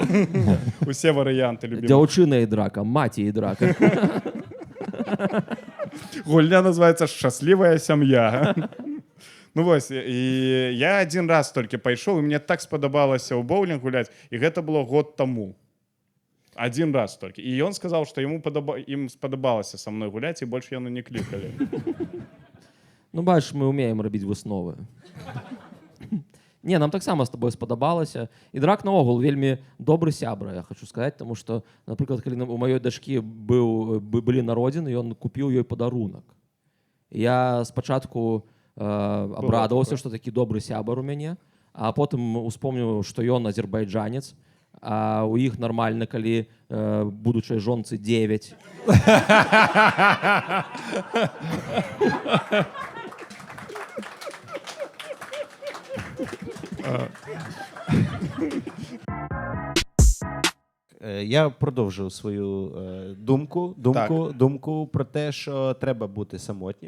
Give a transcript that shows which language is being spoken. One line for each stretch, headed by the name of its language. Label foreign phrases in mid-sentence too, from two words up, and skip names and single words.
Belarusian: Усе варыянты любімыя. Дзяўчына і драка, маці і драка. Гульня называецца «Шчаслівая сям'я». Ну вось, і я адзін раз толькі пайшоў, і мне так спадабалася ў боулінг гуляць, і гэта было год таму.
Russian: Один раз только. И он сказал, что им сподобалося со мной гулять, и больше
Belarusian: яны не кликали.
Ukrainian: Ну, бачиш, ми вміємо робити висновы. Не, нам так само з тобою сподобалося.
Belarusian: І Драк наогул вельмі добры сябра, я хочу сказаць, тому што, напрыклад, калі у маёй дачкі былі народзіны, ён купіў ёй падарунак. Я спачатку абрадаваўся, што такі добры сябар у мяне, а потым успомніў, што ён азербайджанец, а у іх нармальна, калі будучай жонцы 9.
Ukrainian: Я продовжу свою думку про те, що треба бути самотнім.